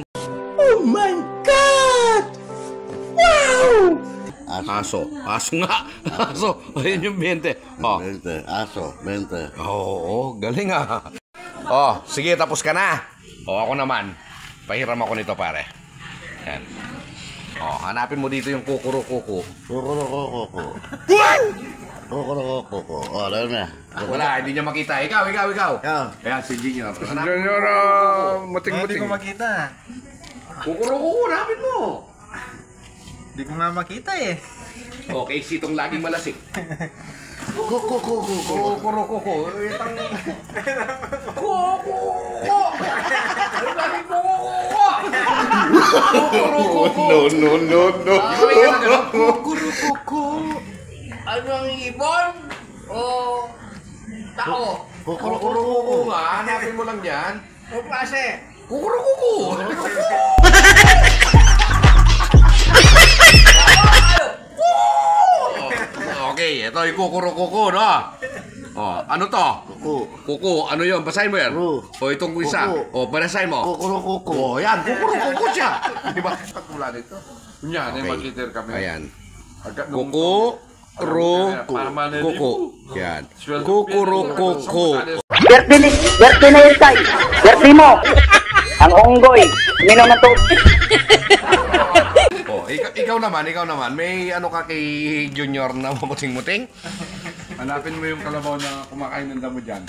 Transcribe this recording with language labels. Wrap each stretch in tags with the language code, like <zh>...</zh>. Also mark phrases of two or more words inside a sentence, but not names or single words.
<en>Oh my God! Wow!</en> <tl>Aso. aso nga. Aso. Ayun yung 20. Oh. 20. Aso. 20. Oo, galing ah. Oh, sige, tapos ka na. O, ako naman. Pahiram ako nito, pare. Yan. Oh, hanapin mo dito yung kukuro-kuko. Kukurokoko. Kukurokoko. Oh, alam na. Wala, hindi niya makita. Ikaw. Ikaw. Ayan, si Junior. Junior, muting-muting. Hindi ko makita. Kukuro-kuko, hanapin mo. Hindi ko nga makita eh. Okay, sitong laging malasik. Kukurokoko. Kukuro-kuko. Kuko! Laging kuko! Kukuro-kuko. No. Kukuro-kuko. Ano ang ibon? O tao? Kukuro-kuko nga. Hanapin mo lang yan. O klase? Kukuro-kuko. Okay, ito yung kukuro-kuko, no? Oh, ano to? Kuko, ano yun? Basahin mo yan. Ru. O itong isa. O, basahin mo. Kukurokoko. O, yan. Kukuro-kuko siya. Di ba? Mula dito. Yan, Okay. makita kami. Ayan. Agad Kuko, kuko. Yan. Kukuro-kuko. Birthday na yun, tay. Birthday mo. Ang unggoy. Minom na to. Oh, ikaw naman. May ano ka kay Junior na mamuting-muting? Hanapin mo yung kalabaw na kumakain ng damo dyan.</tl>